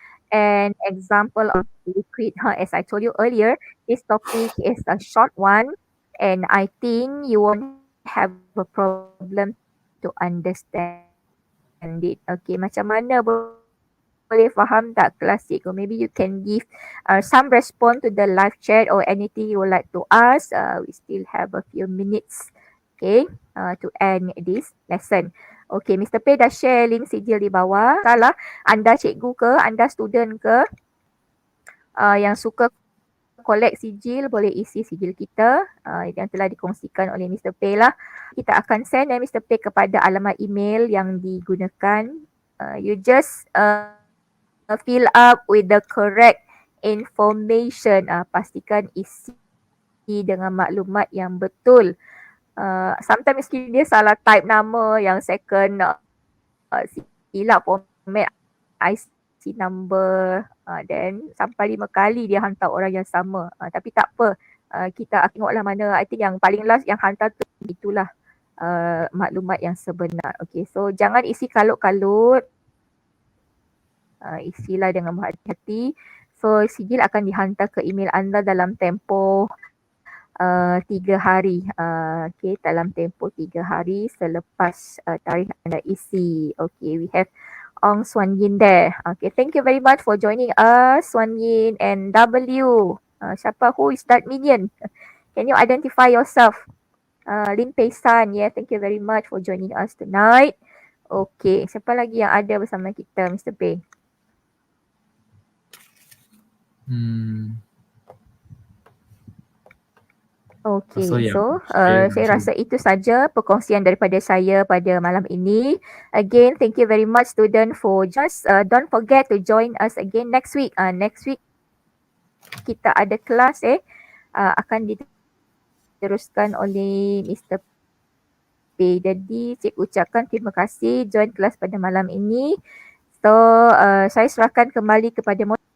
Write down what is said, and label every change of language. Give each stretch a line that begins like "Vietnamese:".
English: An example of liquid, as I told you earlier, this topic is a short one, and I think you won't have a problem to understand it.
Malay: Okay, macam mana boleh faham tak kelas cikgu?
English: Maybe you can give some response to the live chat or anything you would like to ask. We still have a few minutes, okay, to end this lesson.
Malay: Okay, Mr. P dah share link sijil di bawah. Salah, anda cikgu ke, anda student ke yang suka collect sijil, boleh isi sijil kita yang telah dikongsikan oleh Mr. P lah. Kita akan send Mr. P kepada alamat email yang digunakan.
English: You just fill up with the correct information.
Malay: Pastikan isi dengan maklumat yang betul. Sometimes dia salah type nama yang second, silap format IC number, then sampai 5 kali dia hantar orang yang sama. Tapi tak apa, kita tengoklah mana,
English: I think
Malay: yang paling last yang hantar tu itulah maklumat yang sebenar. Okay, so jangan isi kalut-kalut. Isilah dengan berhati-hati. So sijil akan dihantar ke email anda dalam tempoh 3 hari. Okay, dalam tempoh 3 hari selepas tarikh anda isi.
English: Okay, we have Ong Swan Yin there. Okay, thank you very much for joining us, Swan Yin and W.
Malay: Siapa?
English: Who is that minion? Can you identify yourself? Lin Pei San, yeah, thank you very much for joining us tonight.
Malay: Okay, siapa lagi yang ada bersama kita, Mr. Pei? Okay, so saya rasa itu saja perkongsian daripada saya pada malam ini.
English: Again, thank you very much student for just don't forget to join us again next week. Next week
Malay: kita ada kelas akan diteruskan oleh Mr. P. Jadi cikgu ucapkan terima kasih join kelas pada malam ini. So saya serahkan kembali kepada